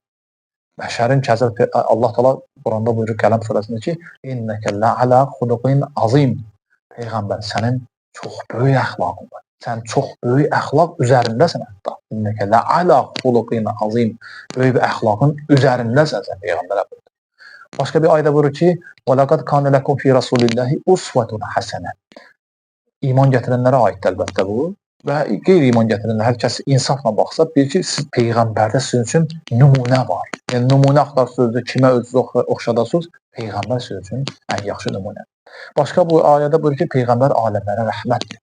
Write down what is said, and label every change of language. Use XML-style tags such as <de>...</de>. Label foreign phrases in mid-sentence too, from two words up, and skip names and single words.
<az>Bəşərin ki, Allah Teala Quranda buyurur Qələm surəsində ki,</az> <ar>إنك لعلى خلق عظيم.</ar> <az>Peyğəmbər, sənin çox böyük əxlaqın var. Sən çox böyük əxlaq üzərindəsən hətta.</az> <ar>إنك لعلى خلق عظيم.</ar> <az>Böyük bir əxlaqın üzərindəsən sən Peyğəmbərə buyurur. Başqa bir ayda buyurur ki,</az> <ar>وَلَقَدْ كَانَ لَكُمْ فِي رَسُولِ اللّٰهِ أُسْوَةٌ حَسَنَةٌ.</ar> <az>İman gətirənlərə aiddir əlbəttə bu. Və qeyri-iman gətirənlər, hər kəs insafla baxsa, bilir ki, siz Peyğəmbərdə sizin üçün nümunə var. Yəni, nümunə axtarsınız, kimə özünüzü oxşadasınız, Peyğəmbər sizin üçün ən yaxşı nümunə. Başqa bu ayədə buyurur ki, Peyğəmbər aləmlərə rəhmətdir.</az>